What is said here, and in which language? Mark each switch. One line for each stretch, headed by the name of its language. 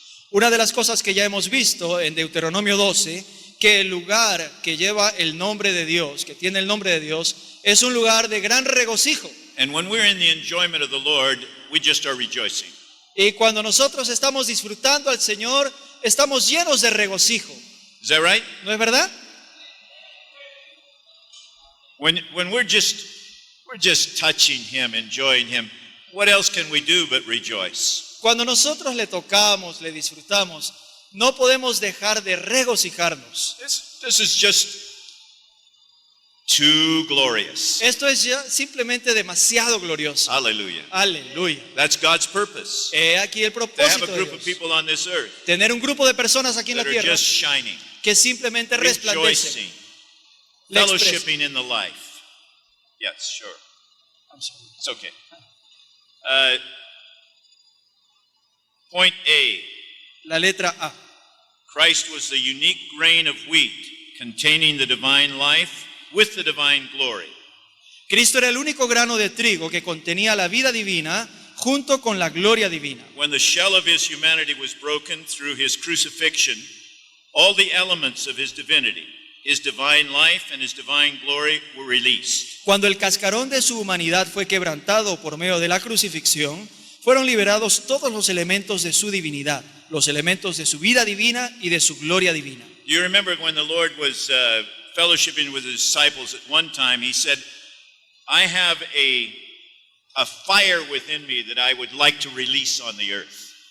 Spanish: Una de las cosas que ya hemos visto en Deuteronomio 12, que el lugar que lleva el nombre de Dios, que tiene el nombre de Dios, es un lugar de gran regocijo.
English: And when we're in the enjoyment of the Lord, we just are rejoicing.
Spanish: Y cuando nosotros estamos disfrutando al Señor, estamos llenos de regocijo.
English: Is that right?
Spanish: ¿No es verdad?
English: When we're just touching him, enjoying him, what else can we do but rejoice?
Spanish: Cuando nosotros le tocamos, le disfrutamos, no podemos dejar de regocijarnos.
English: This is just too glorious.
Spanish: Esto es ya simplemente demasiado glorioso.
English: Hallelujah.
Spanish: Aleluya.
English: That's God's purpose.
Spanish: He aquí el
English: To have
Spanish: propósito
English: a
Spanish: de
English: group of
Spanish: Dios.
English: people on this earth
Spanish: Tener un grupo de personas aquí en la
English: that are
Spanish: tierra
English: just shining,
Spanish: que simplemente resplandecen.
English: rejoicing,
Spanish: La expresa.
English: fellowshipping in the life. Yes, sure. I'm sorry. It's okay. Point A.
Spanish: La letra A.
English: Christ was the unique grain of wheat containing the divine life with the divine glory.
Spanish: Cristo era el único grano de trigo que contenía la vida divina junto con la gloria divina.
English: When the shell of his humanity was broken through his crucifixion, all the elements of his divinity, his divine life and his divine glory were released.
Spanish: Cuando el cascarón de su humanidad fue quebrantado por medio de la crucifixión, fueron liberados todos los elementos de su divinidad, los elementos de su vida divina y de su gloria divina.
English: Do you remember when the Lord was fellowshipping with his disciples at one time, he said, I have a fire within me that I would like to release on the earth.